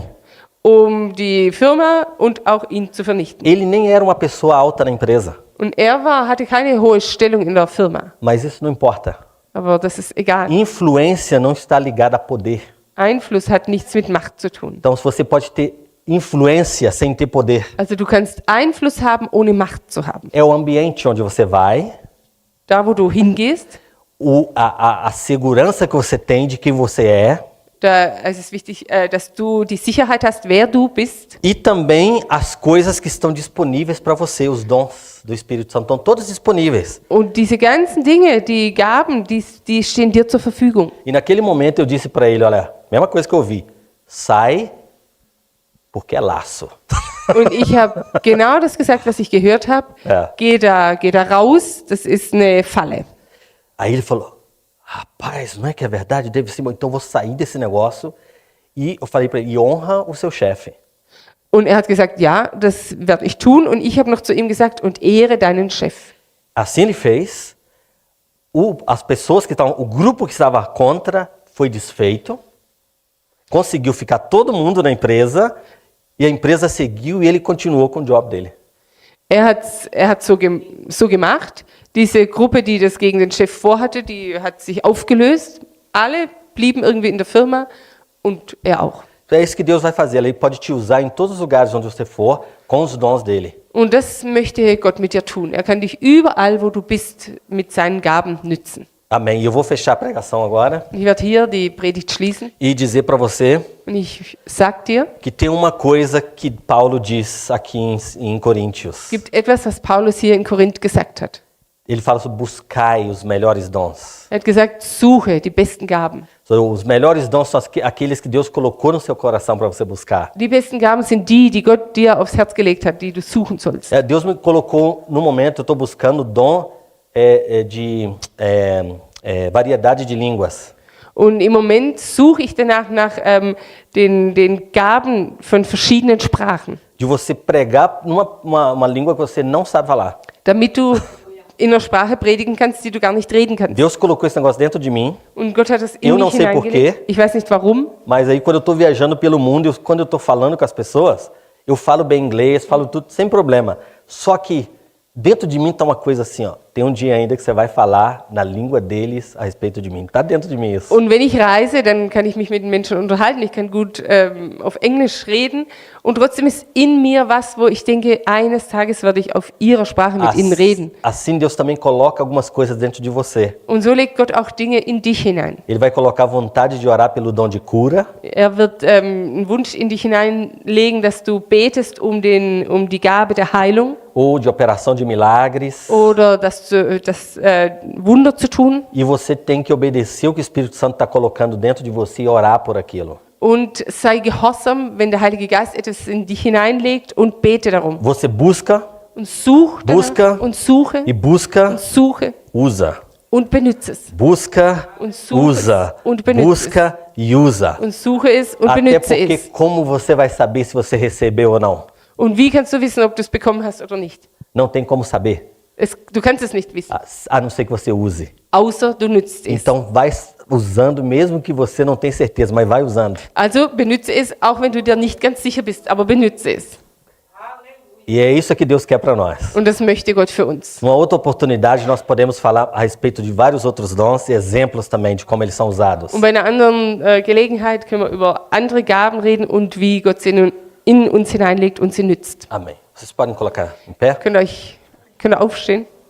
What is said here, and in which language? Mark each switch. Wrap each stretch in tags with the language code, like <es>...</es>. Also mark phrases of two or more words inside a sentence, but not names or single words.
<de>um die Firma und auch ihn zu vernichten.</de> <pt>Ele nem era uma pessoa alta na empresa,</pt> <de>Und er hatte keine hohe Stellung in der Firma,</de> <pt>mas isso não importa.</pt> <de>aber das ist egal.</de> <pt>Influência não está ligada a poder.</pt> <de>Einfluss hat nichts mit Macht zu tun.</de> <pt>Então, se você pode ter influência sem ter poder,</pt> <de>Also du kannst Einfluss haben, ohne Macht zu haben.</de> <pt>é o ambiente onde você vai,</pt> <de>Da, wo du hingehst,</de> <pt>a segurança que você tem de quem você é,</pt> <de>da ist es wichtig, dass du die Sicherheit hast, wer du bist.</de> <pt>e também as coisas que estão disponíveis para você, os dons do Espírito Santo, estão todos disponíveis.</pt> <de>Und diese ganzen Dinge, die Gaben, die stehen dir zur Verfügung.</de> <pt>E naquele momento eu disse para ele, olha, mesma coisa que eu ouvi, sai porque é laço.</pt> <de>Und ich habe genau das gesagt, was ich gehört habe. Ja. Geh da raus, das ist eine Falle.</de> <pt>Aí ele falou, rapaz, não é que é verdade? Deve ser, então eu vou sair desse negócio. E eu falei para ele, e honra o seu chefe.</pt> <de>Und er hat gesagt, ja, das werde ich tun. Und ich habe noch zu ihm gesagt, und ehre deinen Chef.</de> <pt>Assim ele fez. As pessoas que estavam, o grupo que estava contra foi desfeito. Conseguiu ficar todo mundo na empresa. E a empresa seguiu e ele continuou com o job dele.</pt> <de>Er hat so gemacht. Diese Gruppe, die das gegen den Chef vorhatte, die hat sich aufgelöst. Alle blieben irgendwie in der Firma und er auch.</de> <pt>É isso que Deus vai fazer. Ele pode te usar em todos os lugares onde você for, com os dons dele.</pt> <de>Und das möchte Gott mit dir tun. Er kann dich überall, wo du bist, mit seinen Gaben nützen.</de> <pt>Amém. E eu vou fechar a pregação agora</pt> <de>Ich werde hier die Predigt schließen</de> <pt>e dizer para você</pt> <de>und ich sag dir,</de> <pt>que tem uma coisa que Paulo diz aqui em Coríntios.</pt> <de>es gibt etwas, was Paulus hier in Korinth gesagt hat.</de> <pt>Ele fala sobre buscai os melhores dons.</pt> <de>Er hat gesagt, suche die besten Gaben. So,</de> <pt>os melhores dons são aqueles que Deus colocou no seu coração para você buscar.</pt> <de>Die besten Gaben sind die, die Gott dir aufs Herz gelegt hat, die du suchen sollst.</de> <pt>Deus me colocou, no momento, eu estou buscando o dom de variedade de línguas.</pt> <de>Und im Moment suche ich danach nach den Gaben von verschiedenen Sprachen,</de> <pt>De você pregar uma língua que você não sabe falar.</pt> <de>damit du in einer Sprache predigen kannst, die du gar nicht reden kannst.</de> <pt>Deus colocou esse negócio dentro de mim,</pt> <de>Und Gott hat das in</de> <pt>Eu</pt> <de>mich</de> <pt>não sei por</pt> <de>hineingelegt.</de> <pt>quê.</pt> <de>Ich weiß nicht warum,</de> <pt>mas aí quando eu estou viajando pelo mundo, quando eu estou falando com as pessoas, eu falo bem inglês, falo tudo sem problema. Só que dentro de mim está uma coisa assim, ó. Tem um dia ainda que você vai falar na língua deles a respeito de mim. Está dentro de mim isso.</pt> <de>Und wenn ich reise, dann kann ich mich mit den Menschen unterhalten. Ich kann gut auf Englisch reden. Und trotzdem ist in mir was, wo ich denke, eines Tages werde ich auf ihrer Sprache mit ihnen reden.</de> <pt>Assim Deus também coloca algumas coisas dentro de você.</pt> <de>Und so legt Gott auch Dinge in dich hinein.</de> <pt>Ele vai colocar vontade de orar pelo dom de cura.</pt> <de>Er wird einen Wunsch in dich hineinlegen, dass du betest um die Gabe der Heilung</de> <pt>Ou de operação de milagres.</pt> <de>oder das Wunder zu tun.</de> <pt>E você tem que obedecer o que o Espírito Santo está colocando dentro de você e orar por aquilo.</pt> <de>Und sei gehorsam, wenn der Heilige Geist etwas in dich hineinlegt und bete darum.</de> <pt>Você busca</pt> <de>Und such</de> <pt>Busca.</pt> <de>danach und suche</de> <pt>e busca,</pt> <de>und suche</de> <pt>usa.</pt> <de>und benütze es.</de> <pt>Busca,</pt> <de>Und suche</de> <pt>usa.</pt> <de>es und benütze</de> <pt>Busca e usa.</pt> <de>Und suche es und</de> <pt>Até</pt> <de>benütze</de> <pt>porque</pt> <de>es.</de> <pt>como você vai saber se você recebeu ou não?</pt> <de>Und wie kannst du wissen, ob du es bekommen hast oder nicht?</de> <pt>Não tem como saber,</pt> <de>Du kannst es nicht wissen,</de> <pt>a não ser que você use.</pt> <de>außer du nützt es.</de> <pt>Então vai usando, mesmo que você não tenha certeza, mas vai usando.</pt> <de>Also benütze es, auch wenn du dir nicht ganz sicher bist, aber benütze es.</de> <pt>E é isso que Deus quer para nós.</pt> <de>Und das möchte Gott für uns.</de> <pt>Numa outra oportunidade, nós podemos falar a respeito de vários outros dons e exemplos também de como eles são usados.</pt> <de>Und bei einer anderen Gelegenheit können wir über andere Gaben reden und wie Gott sie nun in uns hineinlegt und sie nützt.</de> <pt>Amém. Vocês podem colocar em pé?</pt> <de>Könnt ihr aufstehen?</de>